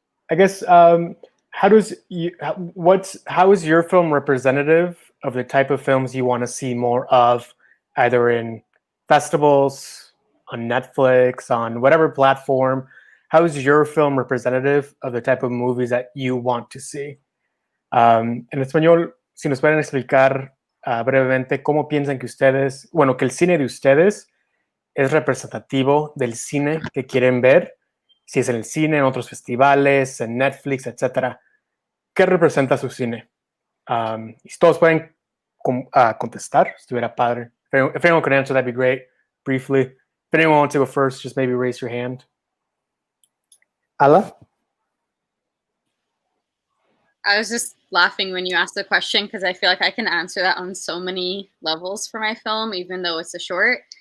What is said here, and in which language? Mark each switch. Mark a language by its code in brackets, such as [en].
[en] I guess, how is your film representative of the type of films you want to see more of, either in festivals, on Netflix, on whatever platform? How is your film representative of the type of movies that you want to see? [es] En español, si nos pueden explicar brevemente cómo piensan que el cine de ustedes es representativo del cine que quieren ver, si es en el cine, en otros festivales, en Netflix, etcétera. ¿Qué representa su cine? Y si todos pueden contestar, estuviera padre. [en] If anyone could answer, that'd be great. Briefly. If anyone wants to go first, just maybe raise your hand. Ala? I was just laughing when you asked the question because I feel like I can answer that on so many levels for my film, even though it's a short.